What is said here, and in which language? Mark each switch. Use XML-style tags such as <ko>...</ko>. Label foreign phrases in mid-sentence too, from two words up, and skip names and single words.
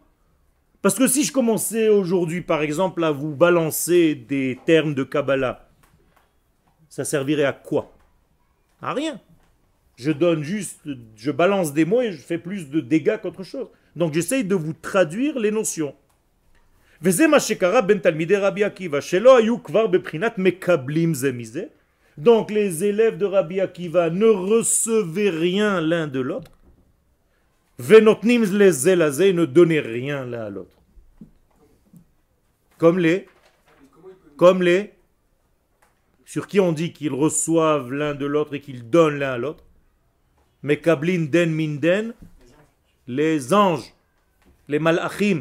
<fr>Parce que si je commençais aujourd'hui par exemple à vous balancer des termes de Kabbalah, ça servirait à quoi? À rien. Je donne juste, je balance des mots et je fais plus de dégâts qu'autre chose. Donc j'essaye de vous traduire les notions.</fr> <he>וזה מה שקרה בין תלמידי רבי עקיבא, שלא היו כבר בבחינת מקבלים זה מזה.</he> <fr>Donc les élèves de Rabbi Akiva ne recevaient rien l'un de l'autre.</fr> <he>ונותנים לזה לזה,</he> <fr>ils ne donnaient rien l'un à l'autre. Comme les, sur qui on dit qu'ils reçoivent l'un de l'autre et qu'ils donnent l'un à l'autre.</fr> <arc>מקבלין דין מן דין,</arc> <fr>les anges, les malachim.</fr>